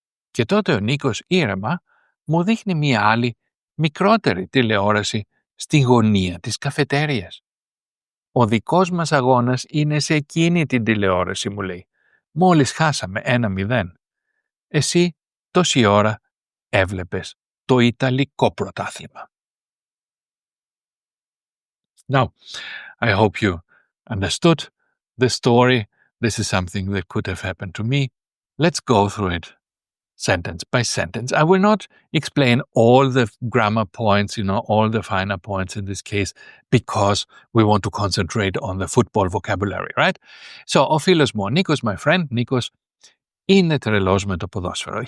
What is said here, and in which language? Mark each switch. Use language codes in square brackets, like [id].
[el] Και τότε ο Νίκος ήρεμα μου δείχνει μία άλλη, μικρότερη τηλεόραση στη γωνία της καφετέριας. Ο δικός μας αγώνας είναι σε εκείνη την τηλεόραση, μου λέει. Μόλις χάσαμε 1-0. Εσύ τόση ώρα έβλεπες το Ιταλικό πρωτάθλημα. [en] Now, I hope you understood the story. This is something that could have happened to me. Let's go through it sentence by sentence. I will not explain all the grammar points, all the finer points in this case, because we want to concentrate on the football vocabulary, right? So, [el] ο φίλος μου, ο Νίκος, [en] my friend, [el] Νίκος, είναι τρελός με το ποδόσφαιρο.